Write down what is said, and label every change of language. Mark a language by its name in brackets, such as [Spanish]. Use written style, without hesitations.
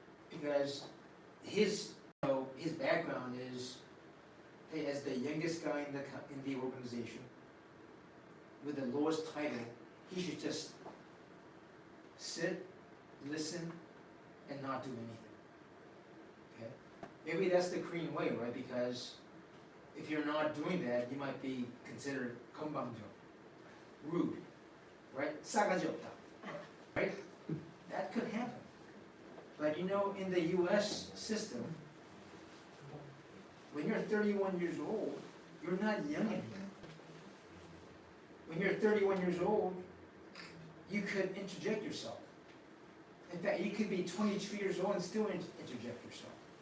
[English] Because his background is, hey, as the youngest guy in the organization, with the lowest title, he should just sit, listen, and not do anything. Okay? Maybe that's the Korean way, right? Because if you're not doing that, you might be considered [Korean] 건방져, [English] rude, right? [Korean] 싸가지 없다, [English] right? That could happen. But in the U.S. system, when you're 31 years old, you're not young anymore. When you're 31 years old, you could interject yourself. In fact, you could be 22 years old and still interject yourself.